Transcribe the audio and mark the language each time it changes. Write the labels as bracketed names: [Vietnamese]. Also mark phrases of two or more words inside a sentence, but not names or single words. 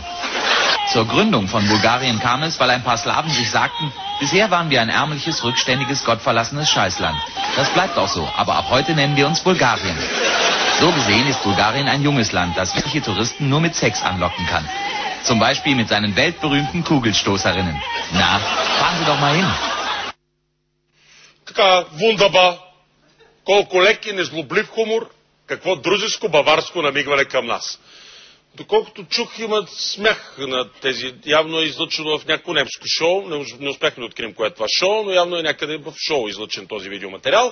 [German] Zur Gründung von Bulgarien kam es, weil ein paar Slawen sich sagten, bisher waren wir ein ärmliches, rückständiges, gottverlassenes Scheißland. Das bleibt auch so, aber ab heute nennen wir uns Bulgarien. So gesehen ist Bulgarien ein junges Land, das wirkliche Touristen nur mit Sex anlocken kann. Zum Beispiel mit seinen weltberühmten Kugelstoßerinnen. Na, fahren Sie doch mal hin. [Bulgarian] Така, вундаба, колко лек и незлоблив хумор, какво дружеско баварско намигване към нас. Доколкото чух, имат смях на тези, явно е излъчено в някакво немско шоу, не успяхме да открием кое е това шоу, но явно е някъде в шоу излъчен този видеоматериал.